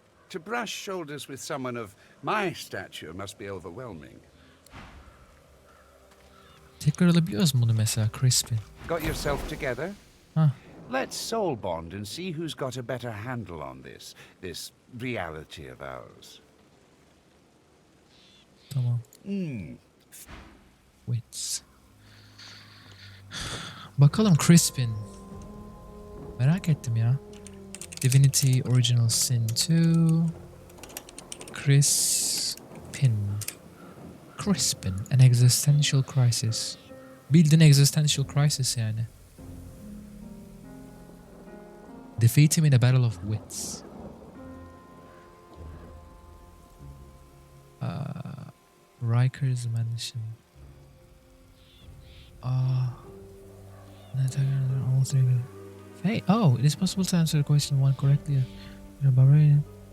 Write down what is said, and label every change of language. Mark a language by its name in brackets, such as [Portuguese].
[English] To brush shoulders with someone of my stature must be overwhelming. [Turkish] Tekrar alabiliyoruz mu bunu mesela Crispin? [English] Got yourself together? Huh. Let's soul bond and see who's got a better handle on this reality of ours. [Turkish] Tamam. [English] Wits. [Turkish] Bakalım Crispin. Merak ettim ya. [English] Divinity Original Sin 2. Crispin. Crispin. An existential crisis. [Turkish] Bildiğin [English] existential crisis [Turkish] yani. [English] Defeat him in a battle of wits. Riker's Mansion. All three. Hey, oh, it is possible to answer question 1 correctly. You're a barbarian.